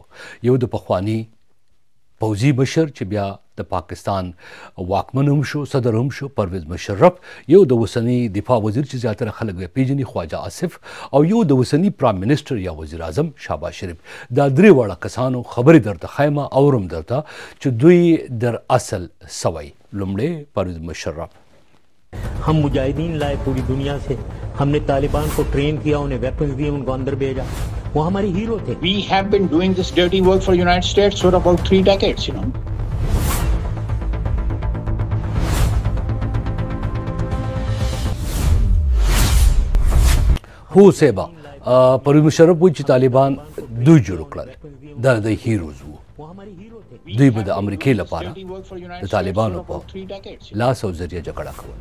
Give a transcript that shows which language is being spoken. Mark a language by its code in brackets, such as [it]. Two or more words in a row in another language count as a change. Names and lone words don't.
[ps] یو د پخواني پوځي مشر چې بیا د پاکستان واکمن هم شو، صدر هم شو، پرویز مشرف، یو د اوسني دفاع وزیر چې زیاتره خلک یې پیژني خواجه آصف، او یو د اوسني [en] Prime Minister [ps] یا وزیر اعظم شهباز شریف. دا درې واړه کسانو خبرې درته ښایم اورم درته چې دوی در اصل سوی. لومړی پرویز مشرف: [ur] ہم مجاہدین لائے پوری دنیا سے، ہم نے طالبان کو ٹرین کیا، انہیں ویپنز دیے، ان کو اندر بھیجا، وہ ہمارے ہیرو تھے. [en] We have been doing this dirty work for United States for about 3 decades, you know. [ps] هو سیبا پرویز مشرف وایي چې طالبان دوی جوړ کړل، دا د هیروز وو. دوی به د امریکې لپاره د طالبانو په لاس او ذریعه جګړه کوله.